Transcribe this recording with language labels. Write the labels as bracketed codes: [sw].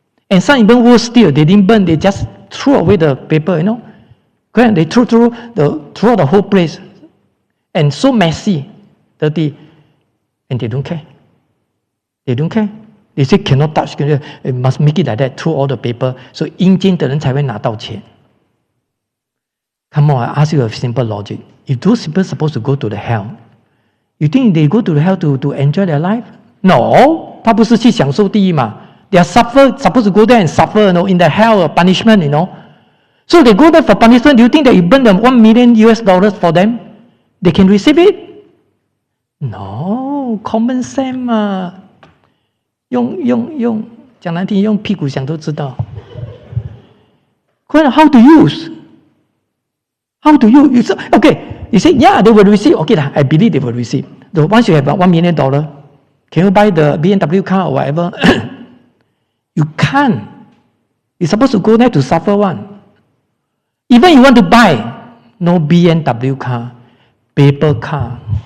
[en] And some even worse still, they didn't burn, they just threw away the paper, They threw throughout the whole place. And so messy, dirty. And they don't care. They don't care. They say cannot touch, must make it like that, throw all the paper. [zh] So 阴间的人才会拿到钱. [en] Come on, I ask you a simple logic. If those people are supposed to go to the hell, you think they go to the hell to enjoy their life? [zh] No, 他不是去享受地狱嘛. [en] They are supposed to go there and suffer, in the hell of punishment, So they go there for punishment. Do you think that you burn them $1 million for them, they can receive it? No, common sense 嘛。 [zh] 用讲难听，用屁股想都知道。 [en] How to use? How to use? Okay, you say, yeah, they will receive. Okay, I believe they will receive. Once you have $1 million, can you buy the BMW car or whatever? You can't. You're supposed to go there to suffer one. Even you want to buy, no BMW car, paper car.